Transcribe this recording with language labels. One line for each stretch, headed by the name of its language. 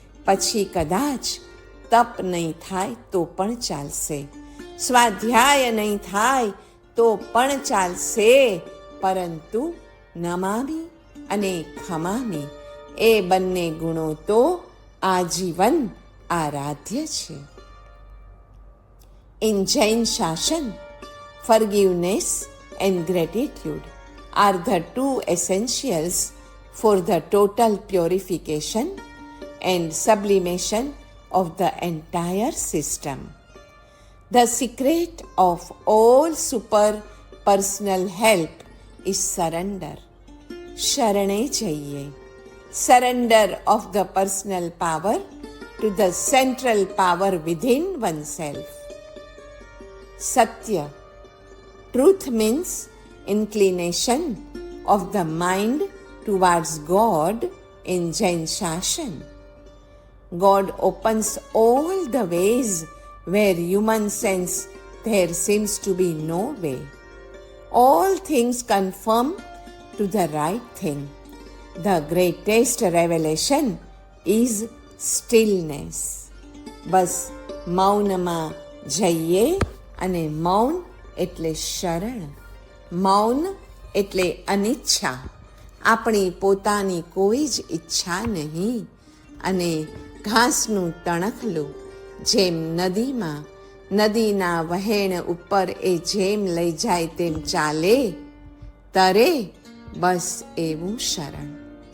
Gujarati: પછી કદાચ તપ નહીં થાય તો પણ ચાલશે, સ્વાધ્યાય નહીં થાય તો પણ ચાલશે, પરંતુ નમામી અને ખમામી એ બંને ગુણો તો આજીવન આરાધ્ય છે.
English: In Jain Shashan, forgiveness and gratitude are the 2 essentials for the total purification and sublimation of the entire system. The secret of all super personal help is surrender.
Gujarati: Sharane jaiye.
English: Surrender of the personal power to the central power within oneself. Satya. Truth means inclination of the mind towards God in Jain Shashan. God opens all the ways where human sense there seems to be no way. All things conform to the right thing. The greatest revelation is stillness.
Gujarati: બસ મૌનમાં જઈએ અને મૌન એટલે શરણ, મૌન એટલે અનિચ્છા, આપણી પોતાની કોઈ જ ઈચ્છા નહીં અને ઘાસનું તણખલું જેમ નદીમાં નદીના વહેણ ઉપર એ જેમ લઈ જાય તેમ ચાલે તરે, બસ એવું શરણ.